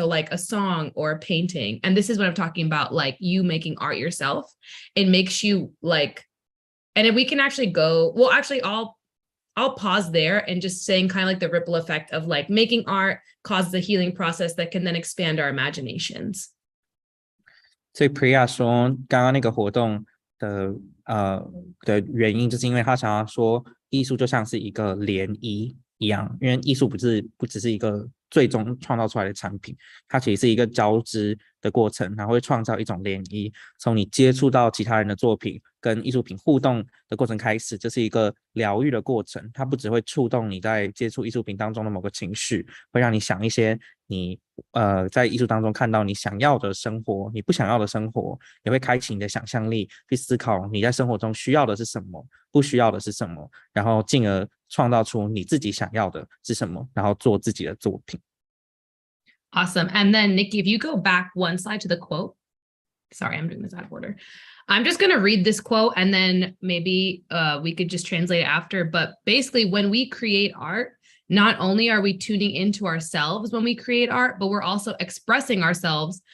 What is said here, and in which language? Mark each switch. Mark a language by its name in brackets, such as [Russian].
[English] So like a song or a painting. And this is what I'm talking about, like you making art yourself. It makes you like, and if we can actually go, well, actually I'll pause there and just saying kind of like the ripple effect of like making art causes a healing process that can then expand our imaginations. [Chinese] 所以 Priya 说，刚刚那个活动的原因，就是因为他想要说，艺术就像是一个涟漪一样，因为艺术不只是一个最终创造出来的产品，它其实是一个交织的过程，然后会创造一种涟漪。从你接触到其他人的作品，跟艺术品互动的过程开始，这是一个疗愈的过程。它不只会触动你在接触艺术品当中的某个情绪，会让你想一些你在艺术当中看到你想要的生活，你不想要的生活，也会开启你的想象力，去思考你在生活中需要的是什么，不需要的是什么，然后进而创造出你自己想要的是什么，然后做自己的作品。 [English] Awesome. And then Nikki, if you go back one slide to the quote, sorry, I'm doing this out of order. I'm just going to read this quote and then maybe we could just translate it after. But basically, when we create art, not only are we tuning into ourselves when we create art, but we're also expressing ourselves.